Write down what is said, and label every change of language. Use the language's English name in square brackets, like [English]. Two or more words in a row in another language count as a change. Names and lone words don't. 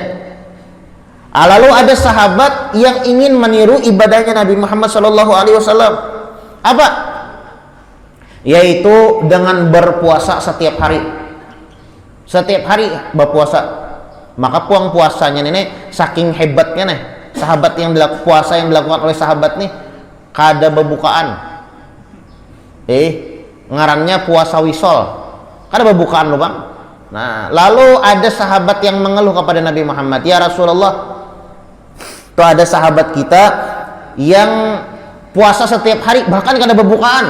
[Indonesian] Lalu ada sahabat yang ingin meniru ibadahnya Nabi Muhammad SAW. Apa? Yaitu dengan berpuasa setiap hari. Setiap hari berpuasa. Maka puang puasanya ini saking hebatnya nih. Sahabat yang puasa yang dilakukan oleh sahabat nih [Banjar] kada berbukaan. Ngarannya puasa wisol. Kada berbukaan loh bang. [Indonesian] Nah, lalu ada sahabat yang mengeluh kepada Nabi Muhammad, [Arabic] ya Rasulullah, [Indonesian] tuh ada sahabat kita yang puasa setiap hari bahkan [Banjar] kada berbukaan.